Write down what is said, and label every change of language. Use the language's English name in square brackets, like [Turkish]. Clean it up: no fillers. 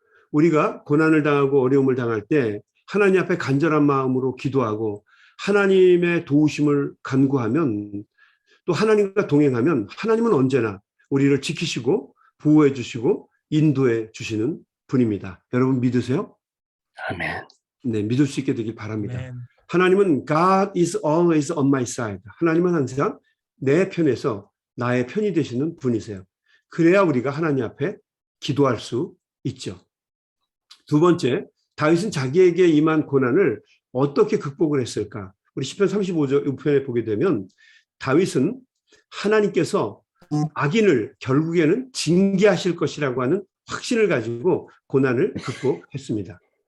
[Korean] 우리가 고난을 당하고 어려움을 당할 때 하나님 앞에 간절한 마음으로 기도하고 하나님의 도우심을 간구하면, 또 하나님과 동행하면 하나님은 언제나 우리를 지키시고 보호해 주시고 인도해 주시는 분입니다. 여러분 믿으세요? 아멘. 네, 믿을 수 있게 되길 바랍니다. 아멘. 하나님은 [English] God is always on my side. [Korean] 하나님은 항상 내 편에서 나의 편이 되시는 분이세요. 그래야 우리가 하나님 앞에 기도할 수 있죠. 두 번째, 다윗은 자기에게 임한 고난을 어떻게 극복을 했을까? 우리 시편 35편에 보게 되면 다윗은 하나님께서 악인을 결국에는 징계하실 것이라고 하는 확신을 가지고 고난을 극복했습니다.